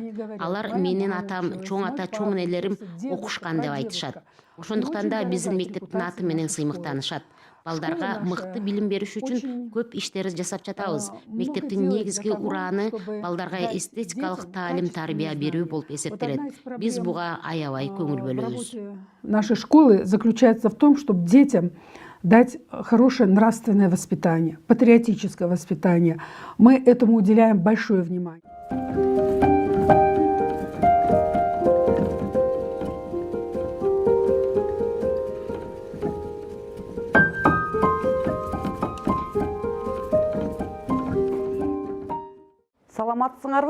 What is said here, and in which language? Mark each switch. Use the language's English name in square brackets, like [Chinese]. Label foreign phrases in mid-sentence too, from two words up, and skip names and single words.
[Kyrgyz] Алар менин атам, чоң ата, чоң энелерим окушкан деп айтышат. Ошондуктан да биздин мектептин аты менен сыймыктанышат. Балдарга мыкты билим бериш үчүн көп иштер жасап жатабыз. Мектептин негизги урааны балдарга эстетикалык таалим тарбия берүү болуп эсептелет. Биз буга аябай көңүл бөлөбүз. [Russian] Нашей школы заключается в том, чтобы детям дать хорошее нравственное воспитание, патриотическое воспитание. Мы этому уделяем большое внимание. [Kyrgyz] Саламатсыңарбы?